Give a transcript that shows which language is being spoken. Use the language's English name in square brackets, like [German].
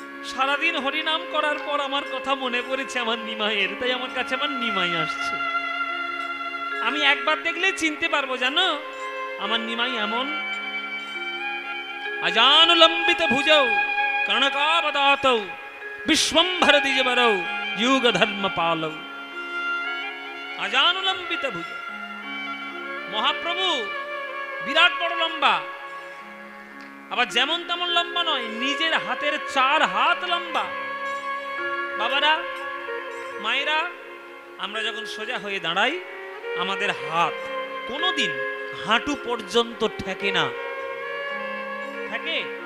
[Bangla] সারাদিন হরিনাম করার পর আমার কথা মনে পড়েছে আমার নিমাইয়ের, তাই আমার কাছে আমার নিমাই আসছে। আমি একবার দেখলে চিনতে পারবো, জানো আমার নিমাই এমন। [Sanskrit] अजानुलंबित भुजौ कर्णकावदातौ विश्वंभर द्विजबरौ युग धर्म पालौ। अजानुलंबित भुजौ, [Bangla] মহাপ্রভু বিরাট বড় লম্বা, আবার যেমন তেমন লম্বা নয়, নিজের হাতের 4 হাত লম্বা। বাবারা, মায়েরা, আমরা যখন সোজা হয়ে দাঁড়াই আমাদের হাত কোনোদিন হাঁটু পর্যন্ত ঠেকে না। ঠেকে?